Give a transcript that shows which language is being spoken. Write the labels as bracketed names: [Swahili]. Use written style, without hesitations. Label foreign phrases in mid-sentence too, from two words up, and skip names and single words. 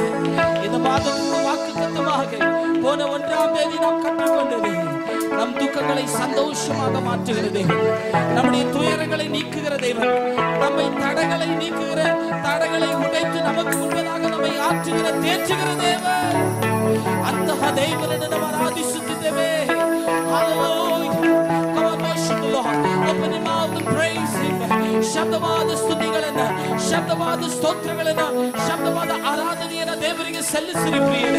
[Tamil] இந்த மாதத்துக்கு வாக்குத்தத்தமாக போன 1ஆம் தேதி நாம் கற்றுக்கொண்டது, நம் துக்கங்களை சந்தோஷமாக மாற்றுகிற தேவன், நம்முடைய துயரங்களை நீக்குகிற தேவன், நம்மை தடைகளை நீக்குகிற, தடைகளை உடைத்து நமக்கு முன்பதாக நம்மை ஆற்றுகிற, தேற்றுகிற தேவன். [Kannada] ಅಂತಹ ದೇವರನ್ನು ನಾವು ಆರಾಧಿಸುತ್ತಿದ್ದೇವೆ. ಶಬ್ದವಾದ ಸ್ತುತಿಗಳನ್ನ, ಶಬ್ದವಾದ ಸ್ತೋತ್ರಗಳನ್ನ, ಶಬ್ದವಾದ ಆರಾಧನೆಯನ್ನ ದೇವರಿಗೆ ಸಲ್ಲಿಸಿರಿ ಪ್ರಿಯರೇ.